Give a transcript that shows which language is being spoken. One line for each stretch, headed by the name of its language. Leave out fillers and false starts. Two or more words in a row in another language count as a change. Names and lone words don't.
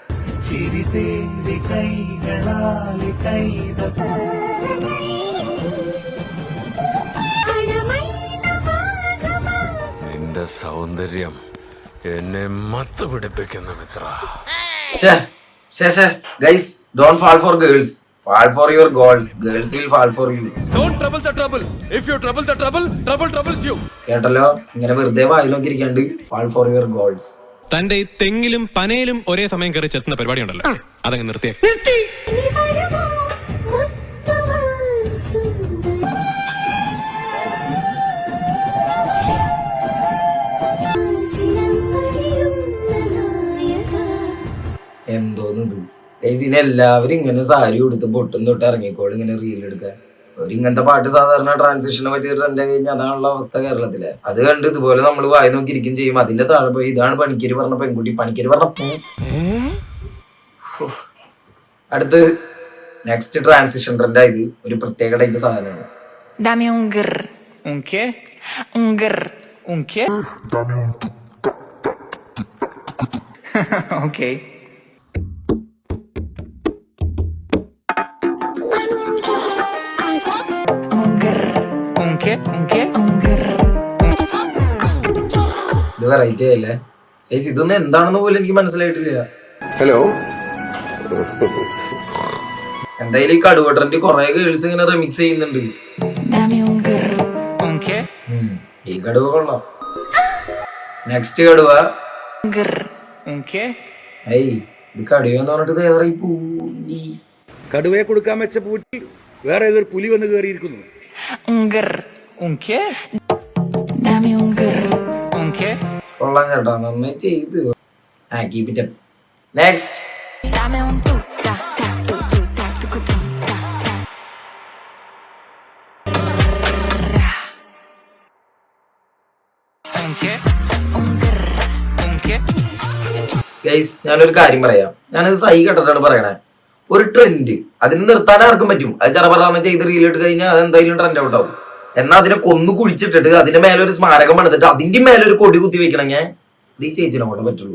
Malayalam: നിന്റെ സൗന്ദര്യം എന്നെ മത്ത് പിടിപ്പിക്കുന്ന മിത്ര.
English: ഗൈസ്, Don't fall for girls, fall for your goals. Girls will fall for you. Don't trouble the trouble. If you trouble the trouble, trouble troubles you.
Malayalam: കേട്ടല്ലോ, ഇങ്ങനെ വെറുതെ വായി നോക്കിയിരിക്കാണ്ട്
English: fall for your goals.
Malayalam: തന്റെ തെങ്ങിലും പനയിലും ഒരേ സമയം കയറി ചെത്തുന്ന പരിപാടി ഉണ്ടല്ലോ, അതങ്ങ് നിർത്തിയേ. എന്തോന്ന് ഇത് ഗൈസിനെ, എല്ലാവരും ഇങ്ങനെ സാരി കൊടുത്ത് പൊട്ടും തൊട്ട് ഇറങ്ങിക്കോളും ഇങ്ങനെ റീൽ എടുക്കാൻ. ഇങ്ങനത്തെ പാട്ട് സാധാരണ ട്രാൻസിഷനെ പറ്റി ട്രെൻഡ് കഴിഞ്ഞാൽ അതാണുള്ള അവസ്ഥ കേരളത്തിലെ. അത് കണ്ട് ഇതുപോലെ നമ്മൾ വായി നോക്കിയിരിക്കും ചെയ്യും. അതിന്റെ താഴെ പോയി ഇതാണ് പണിക്കര് പറഞ്ഞ പെൺകുട്ടി, പണിക്കര് പറഞ്ഞ പൂ. അടുത്ത്
English: next transition trend
Malayalam: ആയത് ഒരു പ്രത്യേക ടൈപ്പ് സാധനമാണ്.
Spanish: Dame un grr. Un qué? Un grr. Un qué? Okay. Un grr. Un qué? Un qué? Un grr.
Malayalam: ഇത് വെറൈറ്റി ആയില്ലേ? ഇതൊന്നും എന്താണെന്ന് പോലും എനിക്ക് മനസ്സിലായിട്ടില്ല. ഹലോ. എന്തായാലും ഈ കടുവ ട്രെൻഡ് കുറെ ഗേൾസ് ഇങ്ങനെ റിമിക്സ് ചെയ്യുന്നുണ്ട്.
Spanish: Dame un grr. Un qué?
Malayalam: ഈ കടുവ കൊള്ളാം. നെക്സ്റ്റ് കടുവ.
Spanish: Grr. Un qué?
Malayalam: ഇത് കടുവന്ന് പറഞ്ഞിട്ട് തയ്യാറായി പൂലി. കടുവയെ കൊടുക്കാൻ വെച്ച പൂറ്റി വേറെ ഏതൊരു പുലി വന്ന് കയറിയിരിക്കുന്നു.
Spanish: Un grr. Un qué? Dame un grr. Un qué?
Malayalam: കൊള്ളാം കേട്ടോ, നന്നായി ചെയ്ത്.
English: Keep it up. Next.
Spanish: Dame un tu ta ta tu tu ta tu tu ta ta. Un qué? Un grr. Un qué?
Malayalam: ഗൈസ് ഞാനൊരു കാര്യം പറയാം. ഞാനത് സൈ കേട്ടിട്ടാണ് പറയണേ. ഒരു ട്രെൻഡ് അതിന് നിർത്താൻ ആർക്കും പറ്റും. അത് ചെറുപ്പറാമ ചെയ്ത് റീലിട്ട് കഴിഞ്ഞാൽ അത് എന്തായാലും
English: trend out
Malayalam: ആവും. എന്നാൽ അതിനെ കൊന്നു കുഴിച്ചിട്ടിട്ട് അതിന്റെ മേലെ ഒരു സ്മാരകം പണിതിട്ട് അതിന്റെ മേലെ ഒരു കൊടി കുത്തി വെക്കണമെങ്കിൽ അത് ഈ ചേച്ചിനെ കൊണ്ട് പറ്റുള്ളൂ.